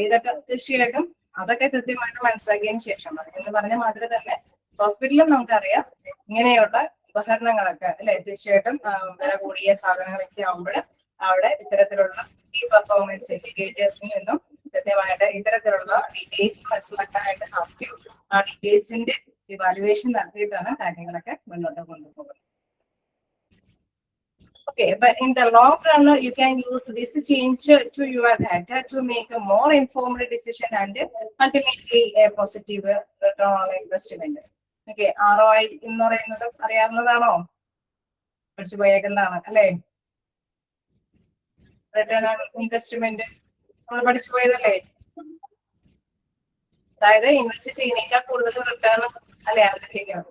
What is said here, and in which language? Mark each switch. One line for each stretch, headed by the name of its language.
Malayalam: ഇതൊക്കെ തീർച്ചയായിട്ടും അതൊക്കെ കൃത്യമായിട്ട് മനസ്സിലാക്കിയതിന് ശേഷം എന്ന് പറഞ്ഞ മാതിരി തന്നെ ഹോസ്പിറ്റലിലും നമുക്കറിയാം ഇങ്ങനെയുള്ള ഉപകരണങ്ങളൊക്കെ അല്ലെ തീർച്ചയായിട്ടും വില കൂടിയ സാധനങ്ങളൊക്കെ ആവുമ്പോൾ അവിടെ ഇത്തരത്തിലുള്ള ഈ പെർഫോമൻസ് ഇൻഡിക്കേറ്റേഴ്സിൽ നിന്നും കൃത്യമായിട്ട് ഇത്തരത്തിലുള്ള ഡീറ്റെയിൽസ് മനസ്സിലാക്കാനായിട്ട് സാധിക്കും. ആ ഡീറ്റെയിൽസിന്റെ ഇവാലുവേഷൻ നടത്തിയിട്ടാണ് കാര്യങ്ങളൊക്കെ മുന്നോട്ട് കൊണ്ടുപോകുന്നത്.
English: Okay, but in the long run, you can use this change to your data to make a more informed decision and ultimately a positive return on investment.
Malayalam: Okay, ROI എന്ന് പറയുന്നത് അറിയാവുന്നതാണോ? പഠിച്ചു പോയേക്കുന്നതാണ് അല്ലേ? റിട്ടേൺ ഓൺ ഇൻവെസ്റ്റ്മെന്റ് നമ്മൾ പഠിച്ചു പോയതല്ലേ? അതായത് invest ചെയ്യുന്നേക്കാൾ കൂടുതൽ return അല്ലെ ആഗ്രഹിക്കണം.